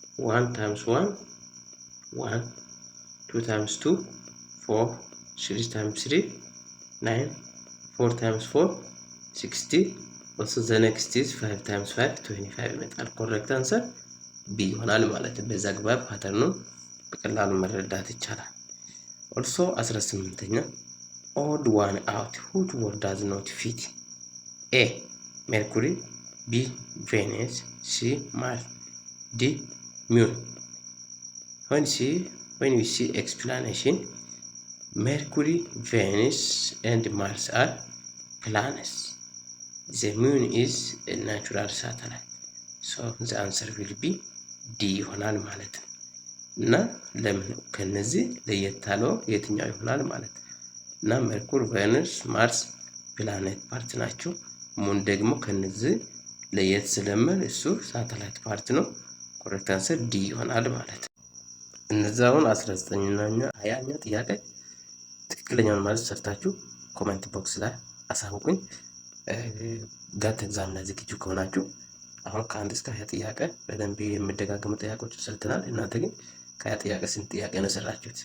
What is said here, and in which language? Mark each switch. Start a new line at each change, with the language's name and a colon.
English: 1 times 1 1 2 times 2 4 3 times 3 9 4 times 4 60 also the next is 5 times 5 25
Amharic: ይመጣል። ኮሬክት አንሰር ቢ ይሆናል ማለት ነው። በዛ ግባብ ፓተርኑን በቀላሉ መረዳት ይቻላል።
English: also 18ኛ odd one out which word does not fit? A mercury B venus C mars D moon when we see explanation mercury venus and mars are planets the moon is a natural satellite so the answer will be
Amharic: ዲ ይሆናል ማለት ነው። እና ለምን ከነዚህ ለየት ያለው የትኛው ይሆናል ማለት ነው? እና ሜርኩሪ ቬኑስ ማርስ ፕላኔት ፓርት ናቸው። ሙን ደግሞ ከነዚህ ለየት ስለምን እሱ ሳተላይት ፓርት ነው። ኮሬክት አንሰር ዲ ይሆናል ማለት ነው። እነዛውን 19ኛ 20ኛ ጥያቄ ትክክለኛውን ማለት ሰርታችሁ ኮሜንት ቦክስ ላይ አሳውቁኝ። ጋት ኤግዛም ላይ ዝግጁ ከሆናችሁ አሁን ከአንድ እስከ 20 ጥያቄ በደንብ የምደጋገሙ ጥያቄዎች ሰርተናል። እናንተ ግን ከ20 ጥያቄ ስንት ጥያቄ ነው ሰራችሁት?